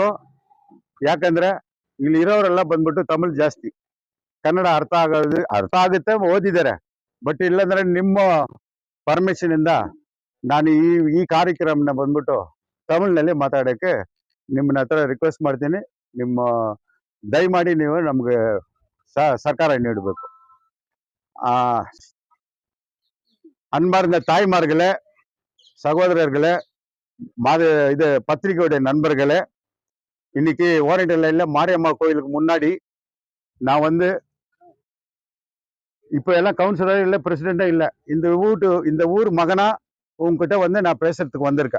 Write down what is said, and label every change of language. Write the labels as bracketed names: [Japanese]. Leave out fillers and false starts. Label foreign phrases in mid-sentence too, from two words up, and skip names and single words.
[Kannada] ಯಾಕಂದ್ರೆ ಇಲ್ಲಿ ಇರೋರೆಲ್ಲ ಬಂದ್ಬಿಟ್ಟು ತಮಿಳ್ ಜಾಸ್ತಿ, ಕನ್ನಡ ಅರ್ಥ ಆಗುತ್ತೆ, ಓದಿದ್ದಾರೆ. ಬಟ್ ಇಲ್ಲಾಂದ್ರೆ ನಿಮ್ಮ ಪರ್ಮಿಷನ್ ಇಂದ ನಾನು ಈ ಕಾರ್ಯಕ್ರಮನ ಬಂದ್ಬಿಟ್ಟು ತಮಿಳ್ನಲ್ಲಿ ಮಾತಾಡೋಕ್ಕೆ ನಿಮ್ಮನ್ನ ಹತ್ರ ರಿಕ್ವೆಸ್ಟ್ ಮಾಡ್ತೀನಿ. ನಿಮ್ಮ ದಯಮಾಡಿ ನೀವು ನಮ್ಗೆ ಸಹಕಾರ ನೀಡಬೇಕು. [Tamil] அன்பார்ந்த தாய்மார்களே, சகோதரர்களே, இது பத்திரிகையுடைய நண்பர்களே, இன்னைக்கு ஓரண்டல் லைன்ல மாரியம்மா கோயிலுக்கு முன்னாடி நான் இப்போ எல்லாம் கவுன்சிலர் இல்லை, பிரசிடென்டா இல்லை, இந்த ஊர் மகனா உங்ககிட்ட நான் பேசுறதுக்கு வந்திருக்கேன்.